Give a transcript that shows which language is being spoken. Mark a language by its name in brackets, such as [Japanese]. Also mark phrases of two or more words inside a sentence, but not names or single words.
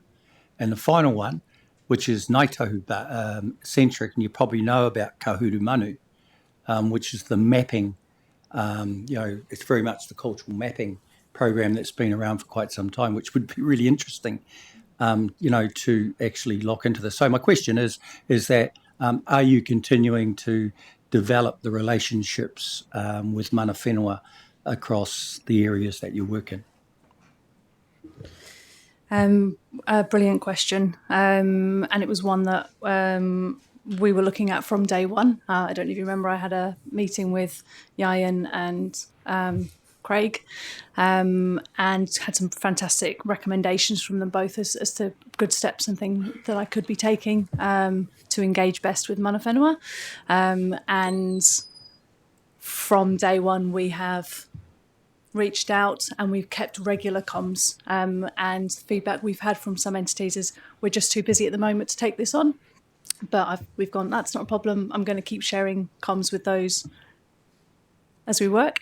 [English] And the final one, which is Ngaitahu centric, and you probably know about Kahuru Manu, which is the mapping, you know, it's very much the cultural mapping program that's been around for quite some time, which would be really interesting, you know, to actually lock into this. So my question is that are you continuing to develop the relationships with [Māori] mana whenua [English] across the areas that you work in? A brilliant question, and it was one that we were looking at from day one. I don't know if you remember, I had a meeting with Yayan and Craig, and had some fantastic recommendations from them both as to good steps and things that I could be taking to engage best with [Māori] mana whenua. [English] And from day one, we have reached out and we've kept regular comms, and feedback we've had from some entities is we're just too busy at the moment to take this on, but we've gone, that's not a problem, I'm going to keep sharing comms with those as we work.